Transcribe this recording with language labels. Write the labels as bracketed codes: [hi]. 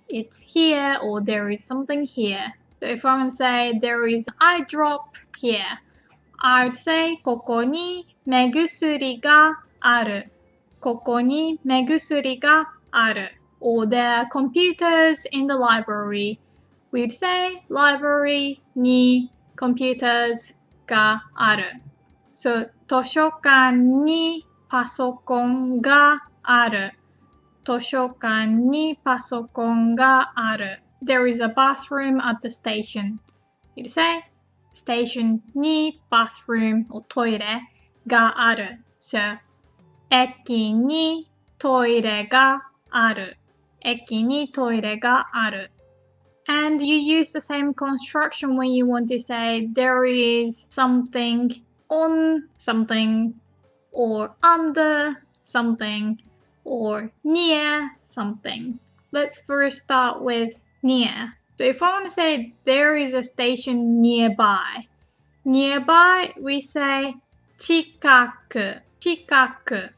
[en] It's here or there is something here. So if I want to say there is an eye drop here, I would say [ja] ここに目薬がある. ここに目薬がある. [en] Or there are computers in the library. We'd say library に computers がある. [ja] So 図書館にパソコンがある. 図書館にパソコンがある. [en] There is a bathroom at the station. You'd say station に bathroom or トイレがある. [ja] So 駅にトイレがある. 駅にトイレがある. [en] And you use the same construction when you want to say there is something on something or under something or near something. Let's first start with near. So if I want to say there is a station nearby, nearby we say 近く, 近く.